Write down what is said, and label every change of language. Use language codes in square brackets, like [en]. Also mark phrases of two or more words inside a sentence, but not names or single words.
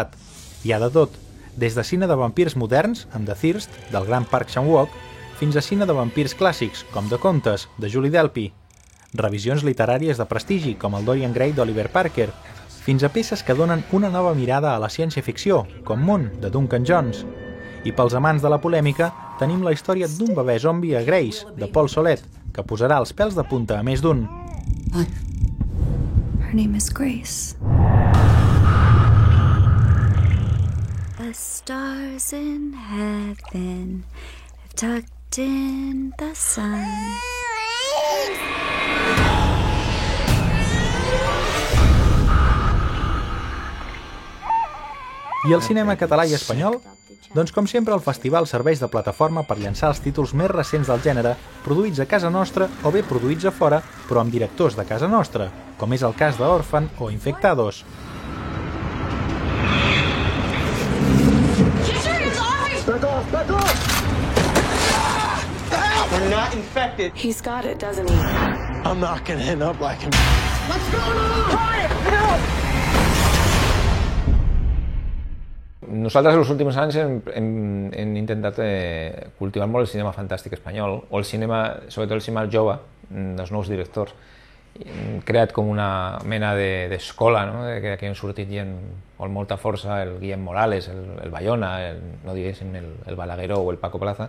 [ca] Hi ha de tot, des de cine de vampirs moderns, amb The Thirst, del gran Park Chan-wook, fins a cine de vampirs clàssics, com The Countess, de Julie Delpy, revisions literàries de prestigi, com el Dorian Gray d'Oliver Parker, fins a peces que donen una nova mirada a la ciència-ficció, com Moon, de Duncan Jones. I pels amants de la polèmica, tenim la història d'un bebè zombi a Grace, de Paul Solet, que posarà els pèls de punta a més d'un. [en] Her name is Grace. The stars in heaven have tucked in the sun. [ca] I el cinema català i espanyol? Doncs com sempre el festival serveix de plataforma per llançar els títols més recents del gènere, produïts a casa nostra o bé produïts a fora, però amb directors de casa nostra, com és el cas d'Orphan o Infectados. [en] Back off! We're not infected. He's got it, doesn't he? I'm not gonna end up like him. What's going on? Quiet! Help! [ca] Nosaltres, els últims anys, hem intentat cultivar molt el cinema fantàstic espanyol, o el cinema, sobretot el cinema jove, dels nous directors. Hem creat com una mena d'escola, no? Que han sortit gent amb molta força, el Guillem Morales, el Bayona, no diguéssim el Balagueró o el Paco Plaza.